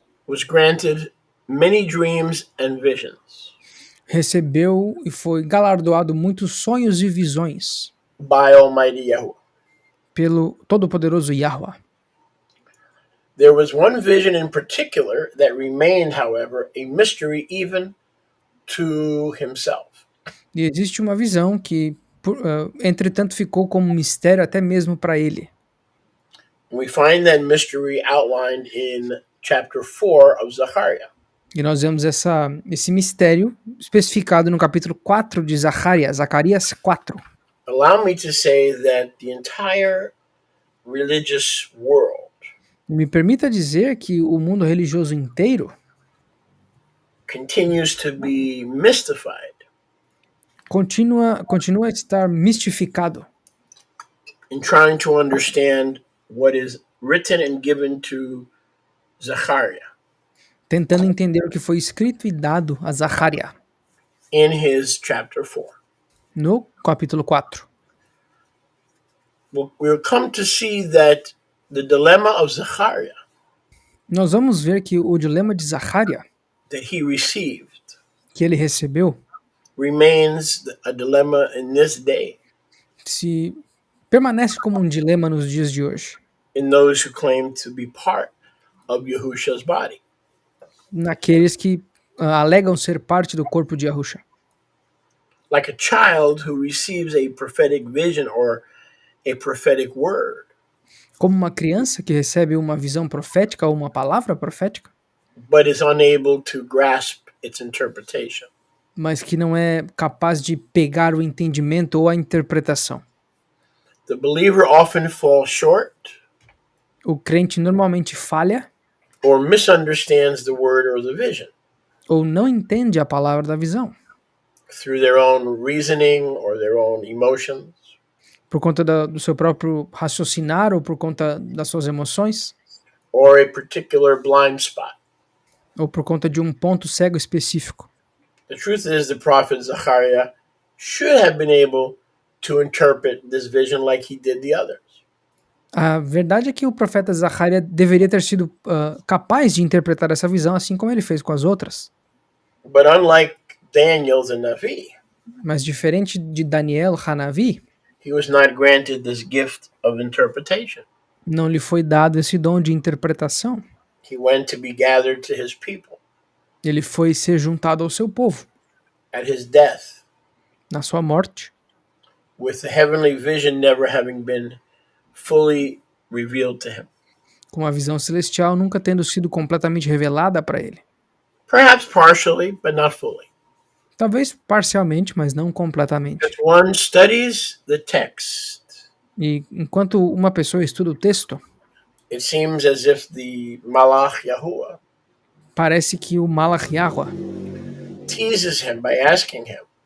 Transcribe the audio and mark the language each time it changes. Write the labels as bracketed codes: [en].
[en] was granted many dreams and visions [pt] recebeu e foi galardoado muitos sonhos e visões [en] by Almighty Yahuwah. [pt] pelo todo-poderoso Yahweh. [en] There was one vision in particular that remained, however, a mystery even to himself. [pt] E existe uma visão que, entretanto, ficou como um mistério até mesmo para ele. [en] We find that mystery outlined in chapter 4 of Zechariah. [pt] E nós vemos esse mistério especificado no capítulo 4 de Zacarias 4. [en] Allow me to say that the entire religious world [pt] Me permita dizer que o mundo religioso inteiro [en] continues to be mystified [pt] continua a estar mistificado [en] in trying to understand what is written and given to Zechariah [pt] tentando entender o que foi escrito e dado a Zacarias [en] in his chapter 4. [pt] no capítulo 4. [en] We'll come to see that the dilemma of Zechariah [pt] Nós vamos ver que o dilema de Zacarias [en] that he received [pt] que ele recebeu [en] remains a dilemma in this day [pt] se permanece como um dilema nos dias de hoje, [en] in those who claim to be part of Yahusha's body. [pt] naqueles que alegam ser parte do corpo de Yahusha. [en] Like a child who receives a prophetic vision or a prophetic word, [pt] Como uma criança que recebe uma visão profética ou uma palavra profética, [en] but is unable to grasp its interpretation. [pt] mas que não é capaz de pegar o entendimento ou a interpretação. [en] The believer often falls short [pt] O crente normalmente falha [en] or misunderstands the word or the vision [pt] ou não entende a palavra da visão, [en] through their own reasoning or their own emotions, [pt] por conta do seu próprio raciocinar ou por conta das suas emoções, [en] or a particular blind spot. [pt] ou por conta de um ponto cego específico. [en] The truth is, the prophet Zechariah should have been able to interpret this vision like he did the others. [pt] A verdade é que o profeta Zacarias deveria ter sido capaz de interpretar essa visão assim como ele fez com as outras. [en] But unlike Daniel the Navi, [pt] Mas diferente de Daniel Hanavi, [en] he was not granted this gift of interpretation. [pt] não lhe foi dado esse dom de interpretação. [en] He went to be gathered to his people [pt] Ele foi ser juntado ao seu povo [en] at his death, [pt] na sua morte, [en] with the heavenly vision never having been fully revealed to him. [pt] com a visão celestial nunca tendo sido completamente revelada para ele. [en] Perhaps partially, but not fully. [pt] Talvez parcialmente, mas não completamente. [en] As one studies the text, [pt] E enquanto uma pessoa estuda o texto, [en] it seems as if the Malach Yahuwah [pt] parece que o Malach Yahweh [en] teases him by asking him